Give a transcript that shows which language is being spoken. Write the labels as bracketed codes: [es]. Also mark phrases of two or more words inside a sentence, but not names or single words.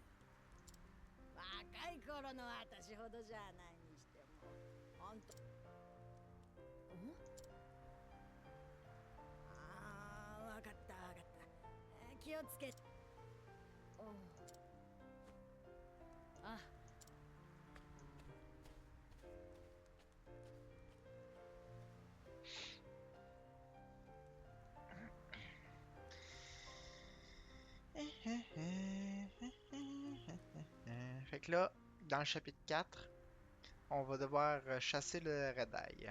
[ja] 若い頃の私ほどじゃないにしてもあんた。ん？ああ、わかったわかった。気をつけ。おう。あ。 [fr] Fait que là, dans le chapitre 4, on va devoir chasser le Redeye.